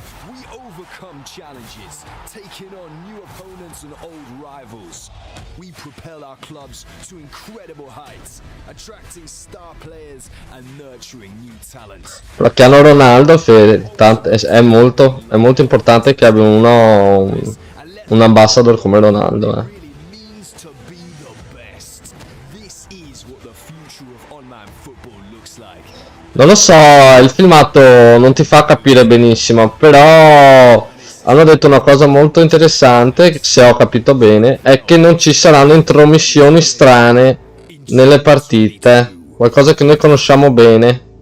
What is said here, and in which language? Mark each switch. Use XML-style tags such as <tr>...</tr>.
<en>We overcome challenges, taking on new opponents and old rivals. We propel our clubs to incredible heights, attracting star players and nurturing new talents.</en> <it>Cristiano Ronaldo è molto importante che abbia un ambassador come Ronaldo.</it> <en>Really means to be the best. This is what the future of online football looks like.</en> <it>Non lo so, il filmato non ti fa capire benissimo, però hanno detto una cosa molto interessante, se ho capito bene, è che non ci saranno intromissioni strane nelle partite, qualcosa che noi conosciamo bene.</it>